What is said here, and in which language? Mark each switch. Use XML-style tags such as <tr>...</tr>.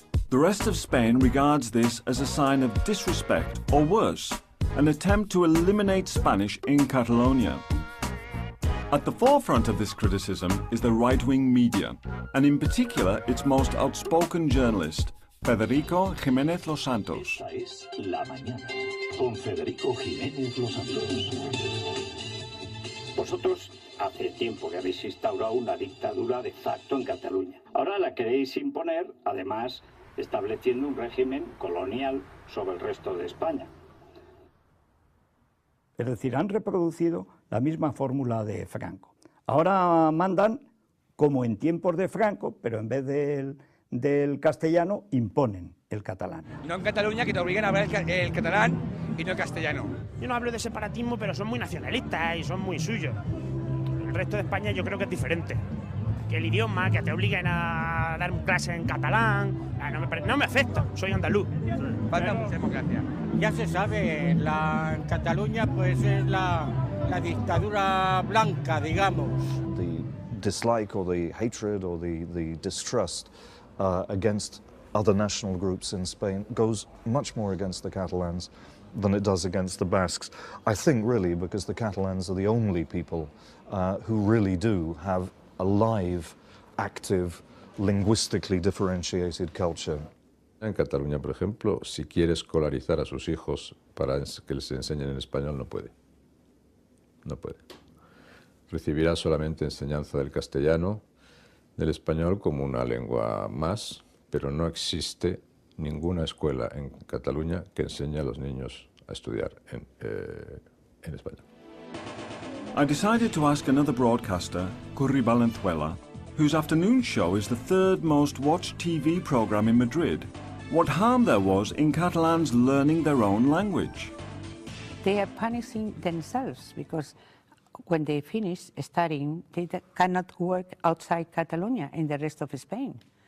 <en>The rest of Spain regards this as a sign of disrespect, or worse, an attempt to eliminate Spanish in Catalonia. At the forefront of this criticism is the right-wing media, and in particular its most outspoken journalist, Federico Jiménez Los Santos.</en> <es>Esta es La Mañana, con Federico Jiménez Los Santos. Vosotros hace tiempo que habéis instaurado una dictadura de facto en Cataluña. Ahora la queréis imponer, además, estableciendo un régimen colonial sobre el resto de España. Es decir, han reproducido la misma fórmula de Franco. Ahora mandan como en tiempos de Franco, pero en vez del castellano, imponen el catalán. No en Cataluña, que te obliguen a hablar el catalán y no el castellano. Yo no hablo de separatismo, pero son muy nacionalistas y son muy suyos. El resto de España yo creo que es diferente. Que el idioma, que te obliguen a dar clase en catalán, no me afecta, soy andaluz. Falta mucha democracia. Ya se sabe, en Cataluña pues es la dictadura blanca, digamos.</es> <en>The dislike or the hatred or the distrust against other national groups in Spain goes much more against the Catalans than it does against the Basques. I think really because the Catalans are the only people who really do have a live, active, linguistically differentiated culture.</en> <es>En Cataluña, por ejemplo, si quiere escolarizar a sus hijos para que les enseñen en español, no puede. No puede. Recibirá solamente enseñanza del castellano, del español como una lengua más, pero no existe ninguna escuela en Cataluña que enseñe a los niños a estudiar en español.</es> <en>I decided to ask another broadcaster, Curry Valenzuela, whose afternoon show is the third most watched TV program in Madrid, what harm there was in Catalans learning their own language. They are punishing themselves because when they finish studying, they cannot work outside Catalonia in the rest of Spain.</en>